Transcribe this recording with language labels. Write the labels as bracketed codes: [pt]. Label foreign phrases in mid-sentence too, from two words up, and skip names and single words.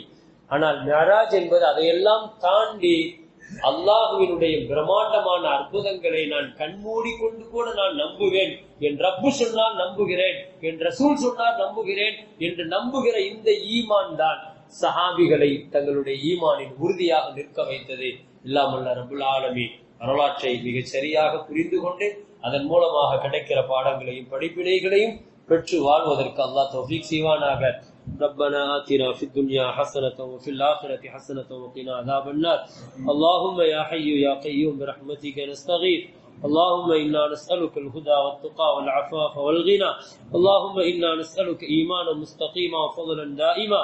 [ta] ஆனால் மிஅராஜ் என்பது அதையெல்லாம் தாண்டி அல்லாஹுவினுடைய பிரம்மாண்டமான அற்புதங்களை நான் கண்மூடி கொண்டு கூட நான் நம்புவேன், என் ரப்பு சொன்னால் நம்புகிறேன், என் ரசூல் சொன்னால் நம்புகிறேன் என்று நம்புகிற இந்த ஈமான் தான் சஹாபிகளை தங்களுடைய ஈமானின் உறுதியாக நிற்க வைத்தது. இல்லாமல்ல [ar] رب العالمين [ta] வரலாற்றை மிகச் சரியாக புரிந்து கொண்டு அதன் மூலமாக கிடைக்கிற பாடங்களையும் படிப்பினைகளையும் பெற்று வாழ்வதற்கு அல்லாஹ் தௌஃபீக் செய்வானாக. [ar] ربنا آتنا في الدنيا حسنة وفي الآخرة حسنة وقنا عذاب النار. اللهم يا حي يا قيوم برحمتك نستغيث. اللهم إنا نسألك الهدى والتقى والعفاف والغنى. اللهم إنا نسألك إيمانا مستقيما وفضلا دائما.